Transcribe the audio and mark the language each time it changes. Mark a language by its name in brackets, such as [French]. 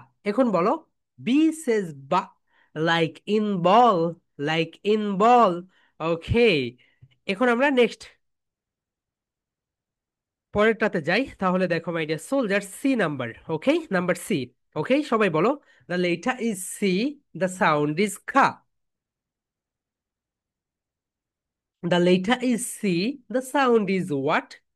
[Bangla] এখন বলো, [English] B says ba, like in ball, like in ball। [Bangla] Okay, এখন আমরা নেক্সট পরেরটাতে যাই। তাহলে দেখো my dear soldier, C number. Okay, number C. ওকে, সবাই বলো, [English] The letter is C, the sound is খা। The letter is C, the sound is what?